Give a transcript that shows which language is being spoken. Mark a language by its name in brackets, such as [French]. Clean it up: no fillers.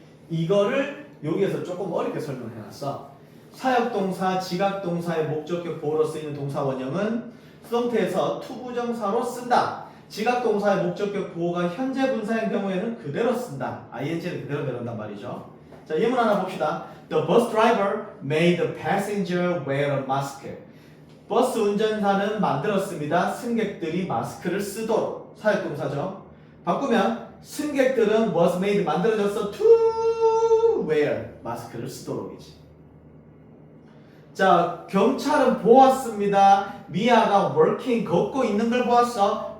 [Korean] 이거를 여기에서 조금 어렵게 설명해놨어. 사역동사, 지각동사의 목적격 보호로 쓰이는 동사 원형은 수동태에서 투부정사로 쓴다. 지각동사의 목적격 보호가 현재 분사인 경우에는 그대로 쓴다. ing는 그대로 내놓는단 말이죠. 자, 예문 하나 봅시다. [English] The bus driver made the passenger wear a mask. [Korean] 버스 운전사는 만들었습니다. 승객들이 마스크를 쓰도록. 사역동사죠. 바꾸면 승객들은 [English] was made [Korean] 만들어졌어 [English] to wear [Korean] 마스크를 쓰도록이지. 자, 경찰은 보았습니다. 미아가 working 걷고 있는 걸 보았어.